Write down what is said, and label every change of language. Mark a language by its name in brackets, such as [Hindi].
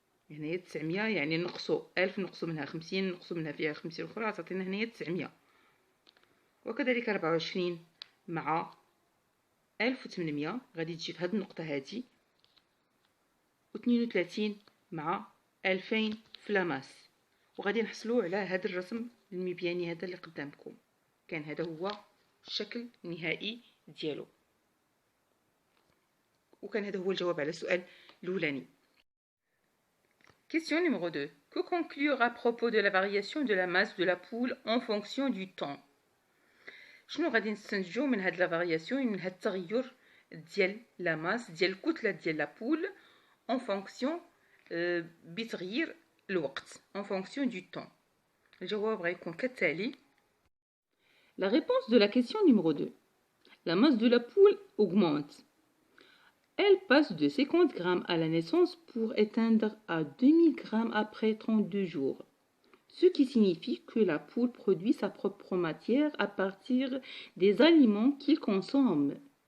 [Arabic] هنايا 900 يعني نقصوا 1000 نقصوا منها 50 نقصوا منها فيها 50 اخرى تعطينا هنايا 900 وكذلك 24 مع 1800 غادي تجي في هذه النقطه هذه و32 مع 2000 في لاماس وغادي نحصلوا على هذا الرسم المبياني هذا اللي قدامكم. كان هذا هو الشكل النهائي ديالو وكان هذا هو الجواب على السؤال الاولاني. [French] Question numéro 2. Que conclure à propos de la variation de la masse de la poule en fonction du temps? [Arabic] شنو غادي نستنتجو من هاد لا فارياسيون من هاد التغير ديال لا ماس ديال الكتله ديال لا بول en fonction بتغيير الوقت [French] en fonction du temps. [Arabic] الجواب غيكون كالتالي. [French] La réponse de la question numéro 2. La masse de la poule augmente. Elle passe de 50 grammes à la naissance pour atteindre à 2000 grammes après 32 jours, ce qui signifie que la poule produit sa propre matière à partir des aliments qu'il consomme.